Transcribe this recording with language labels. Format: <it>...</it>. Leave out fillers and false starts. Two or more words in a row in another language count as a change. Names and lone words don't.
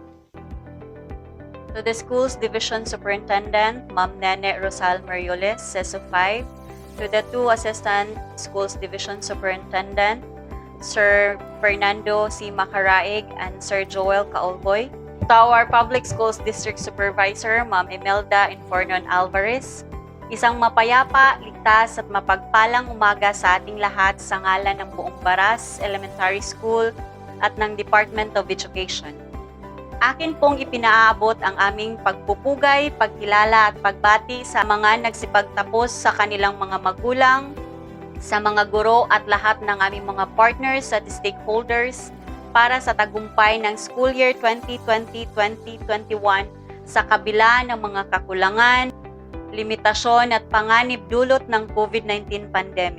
<en>To the school's Division Superintendent, Ma'am Nene Rosal Marioles, CESO 5, to the 2 Assistant Schools Division Superintendent, Sir Fernando C. Macaraig and Sir Joel Kaolboy, to our Public Schools District Supervisor,</en> <tl>Ma'am Imelda Infornon Alvarez, isang mapayapa, ligtas at mapagpalang umaga sa ating lahat sa ngalan ng buong Baras Elementary School at ng Department of Education. Akin pong ipinaabot ang aming pagpupugay, pagkilala at pagbati sa mga nagsipagtapos sa kanilang mga magulang, sa mga guro at lahat ng aming mga partners at stakeholders para sa tagumpay ng</tl> <en>school year</en> <tl>2020-2021 sa kabila ng mga kakulangan, limitasyon at panganib dulot ng</tl> <en>COVID-19 pandemic.</en>